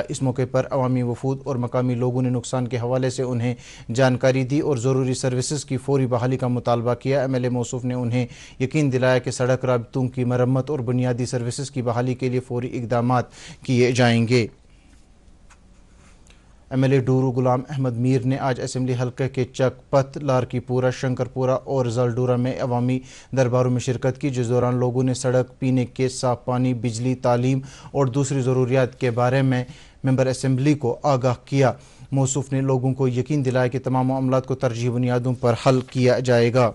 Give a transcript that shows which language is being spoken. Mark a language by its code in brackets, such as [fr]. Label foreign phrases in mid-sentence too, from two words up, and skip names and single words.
[ur] اس موقع پر عوامی وفود اور مقامی لوگوں نے نقصان کے حوالے سے انہیں جانکاری دی اور ضروری سروسز کی فوری بحالی کا مطالبہ کیا. ایم ایل اے موصوف نے انہیں یقین دلایا کہ سڑک رابطوں کی مرمت اور بنیادی سروسز کی بحالی کے لیے فوری اقدامات کیے جائیں گے. ایم ایل اے ڈورو غلام احمد میر نے آج اسمبلی حلقہ کے چک پت, لارکی پورہ, شنکر پورہ اور زالڈورہ میں عوامی درباروں میں شرکت کی, جس دوران لوگوں نے سڑک, پینے کے صاف پانی, بجلی, تعلیم اور دوسری ضروریات کے بارے میں ممبر اسمبلی کو آگاہ کیا. موصوف نے لوگوں کو یقین دلایا کہ تمام معاملات کو ترجیحی بنیادوں پر حل کیا جائے گا.